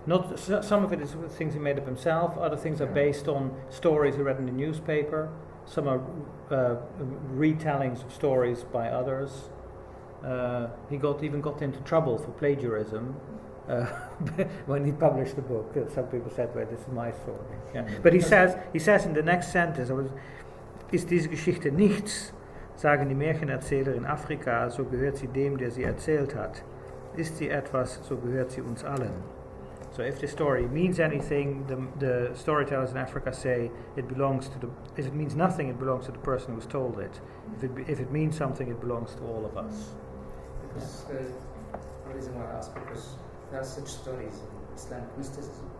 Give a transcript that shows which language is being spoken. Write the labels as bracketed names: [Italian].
[English] Not some of it is things he made up himself. Other things are based on stories he read in the newspaper. Some are retellings of stories by others. He even got into trouble for plagiarism when he published the book. Some people said, "Well, this is my story." Yeah. But he says in the next sentence, [German] "Ist diese Geschichte nichts, sagen die Märchenerzähler in Afrika, so gehört sie dem, der sie erzählt hat. Ist sie etwas, so gehört sie uns allen." [English] So if the story means anything, the storytellers in Africa say it belongs to if it means nothing, it belongs to the person who's told it. If it means something, it belongs to all of us. Because the reason why I ask, because there are such stories in Islamic mysticism.